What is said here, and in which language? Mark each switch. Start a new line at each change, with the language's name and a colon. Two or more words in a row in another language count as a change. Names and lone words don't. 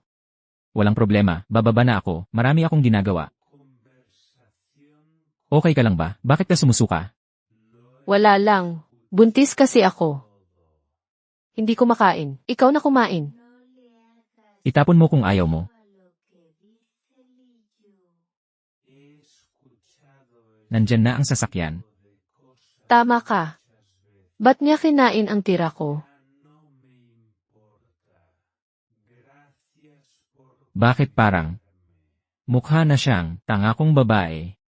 Filipino: Walang problema, bababa na ako. Marami akong ginagawa. Okay ka lang ba? Bakit ka sumusuka? Wala lang. Buntis kasi ako. Hindi kumakain. Ikaw na kumain. Itapon mo kung ayaw mo.
Spanish: A lo que dice Li Yu.
Filipino: Nandyan na ang sasakyan. Tama ka. Ba't niya kinain ang tira ko? Bakit parang? Mukha na siyang tangakong babae.